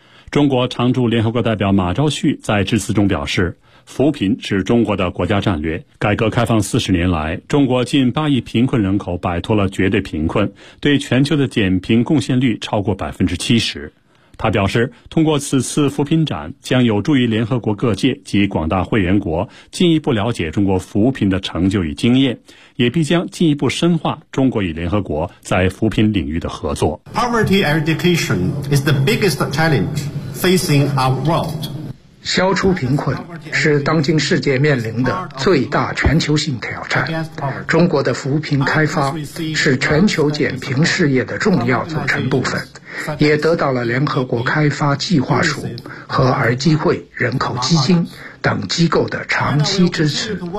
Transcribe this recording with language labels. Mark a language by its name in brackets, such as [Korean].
[Chinese] 中国常驻联合国代表马昭旭在致辞中表示，扶贫是中国的国家战略，改革开放40年来，中国近8亿贫困人口摆脱了绝对贫困，对全球的减贫贡献率超过 70%。他表示，通过此次扶贫展将有助于联合国各界及广大会员国进一步了解中国扶贫的成就与经验，也必将进一步深化中国与联合国在扶贫领域的合作。 [English] Poverty eradication is the biggest challenge facing our world. [Chinese] 消除贫困是当今世界面临的最大全球性挑战，中国的扶贫开发是全球减贫事业的重要组成部分，也得到了联合国开发计划署和儿基会人口基金等机构的长期支持。